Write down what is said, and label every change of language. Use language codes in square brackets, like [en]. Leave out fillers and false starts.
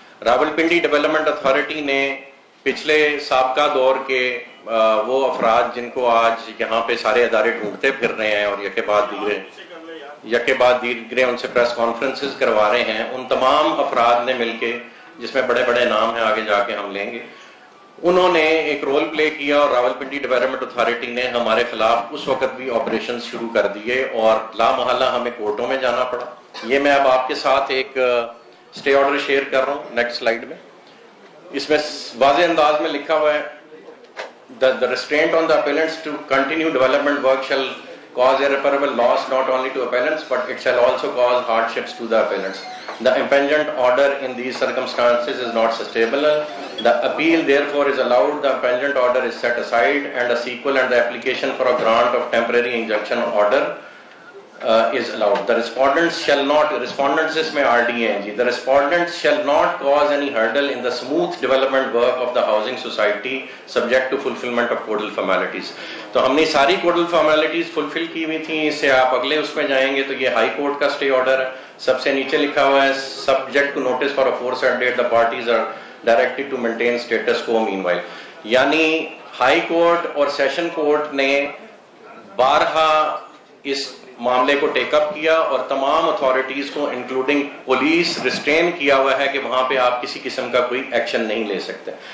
[ur] Rawalpindi development authority نے پچھلے سابقہ دور کے وہ افراد جن کو آج یہاں پہ سارے ادارے ڈھونڈتے پھر رہے ہیں اور یکے بعد دیگرے ان سے پریس کانفرنسز کروا رہے ہیں, ان تمام افراد نے مل کے, جس میں بڑے بڑے نام ہیں آگے جا کے ہم لیں گے, انہوں نے ایک رول پلے کیا, اور راولپنڈی ڈیولپمنٹ اتھارٹی نے ہمارے خلاف اس وقت بھی آپریشن شروع کر دیے, اور لا محالہ ہمیں کورٹوں میں جانا پڑا. یہ میں اب آپ کے ساتھ ایک اسٹے آرڈر شیئر کر رہا ہوں نیکسٹ سلائیڈ میں. اس میں واضح انداز میں لکھا ہوا ہے [en] the restraint on the appellants to continue development work shall cause irreparable loss not only to appellants but it shall also cause hardships to the appellants. The impingement order in these circumstances is not sustainable. The appeal therefore is allowed. The impingement order is set aside and a sequel and the application for a grant of temporary injunction order is allowed. The respondents shall not, respondents [ur] isme RDA hain ji, [en] the respondents shall not cause any hurdle in the smooth development work of the housing society subject to fulfillment of codal formalities. [ur] تو ہم نے ساری codal formalities فلفل کی ہوئی تھیں. اس سے آپ اگلے اس میں جائیں گے تو یہ ہائی کورٹ کا سٹے آرڈر ہے. سب سے نیچے لکھا ہوا ہے [en] Subject to notice for a forced date the parties are directed to maintain status quo meanwhile. [ur] یعنی ہائی کورٹ اور سیشن کورٹ نے بارہا اس معاملے کو ٹیک اپ کیا, اور تمام اتھارٹیز کو انکلوڈنگ پولیس ریسٹرین کیا ہوا ہے کہ وہاں پہ آپ کسی قسم کا کوئی ایکشن نہیں لے سکتے.